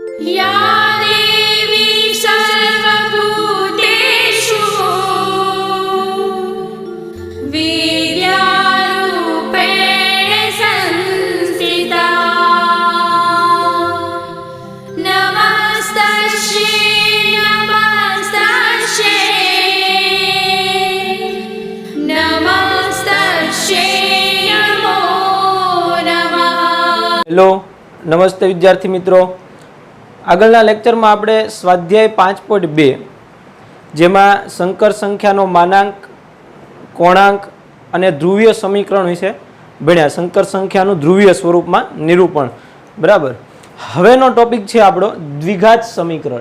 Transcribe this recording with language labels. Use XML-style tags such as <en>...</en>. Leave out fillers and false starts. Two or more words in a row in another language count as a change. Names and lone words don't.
<sa>या देवी सर्वभूतेषु विद्यारूपेण संस्थिता नमस्तस्यै नमस्तस्यै नमो नमः।</sa> <hi>हेलो नमस्ते विद्यार्थी मित्रों,</hi> <gu>આગળના લેક્ચરમાં આપણે સ્વાધ્યાય 5.2 જેમાં સંકર સંખ્યાનો માનાંક, કોણાંક અને ધ્રુવીય સમીકરણ વિશે ભણ્યા. સંકર સંખ્યાનું ધ્રુવીય સ્વરૂપમાં નિરૂપણ. બરાબર. હવેનો ટોપિક છે આપણો દ્વિઘાત સમીકરણ.</gu>